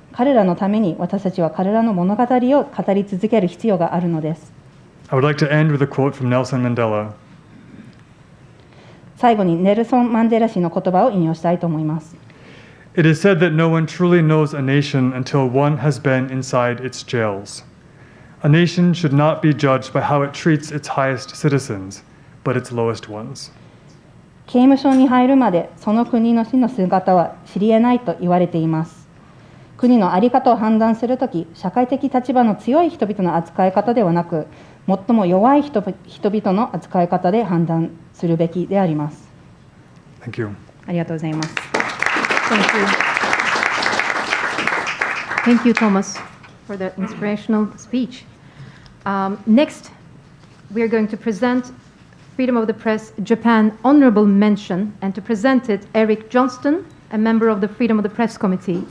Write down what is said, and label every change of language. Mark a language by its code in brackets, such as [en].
[ja] 彼らのために私たちは彼らの物語を語り続ける必要があるのです。 [en] I would like to end with a quote from Nelson Mandela. [ja] 最後にネルソン・マンデラ氏の言葉を引用したいと思います。 [en] It is said that no one truly knows a nation until one has been inside its jails. A nation should not be judged by how it treats its highest citizens, but its lowest ones. [ja] 刑務所に入るまでその国の姿は知り得ないと言われています。国の在り方を判断するとき、社会的立場の強い人々の扱い方ではなく、最も弱い人々の扱い方で判断するべきであります。 [en] Thank you. [ja] ありがとうございます。 [en] Thank you. Thank you, Thomas, for the inspirational speech. Next, we are going to present Freedom of the Press Japan Honorable Mention, and to present it, Eric Johnston, a member of the Freedom of the Press Committee.